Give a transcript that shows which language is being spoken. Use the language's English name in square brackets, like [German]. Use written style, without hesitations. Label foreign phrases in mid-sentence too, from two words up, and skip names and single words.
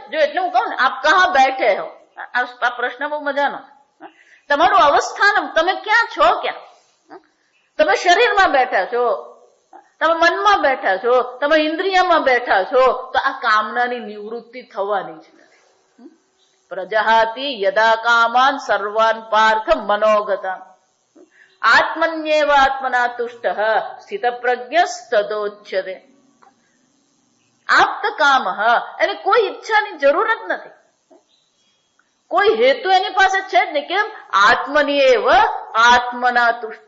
[Gujarati] જો એટલે હું કહું ને, [Hindi] आप कहाँ बैठे हो, [Gujarati] આ પ્રશ્ન બહુ મજાનો. તમારું અવસ્થાન, તમે ક્યાં છો? ક્યાં? તમે શરીરમાં બેઠા છો, તમે મનમાં બેઠા છો, તમે ઇન્દ્રિયમાં બેઠા છો, તો આ કામનાની નિવૃત્તિ થવાની જ નથી. [Sanskrit] પ્રજહાતિ યદા કામાન સર્વાન પાર્થ મનોગતા આત્મન્યેવ આત્મના તુષ્ટ સ્થિત પ્રજ્ઞસ્તદોચ્યતે. [Gujarati] આપ્ત કામ, એને કોઈ ઈચ્છાની જરૂર જ નથી, કોઈ હેતુ એની પાસે છે જ નહીં. કેમ? [Sanskrit] આત્મન્યેવ આત્મના તુષ્ટ.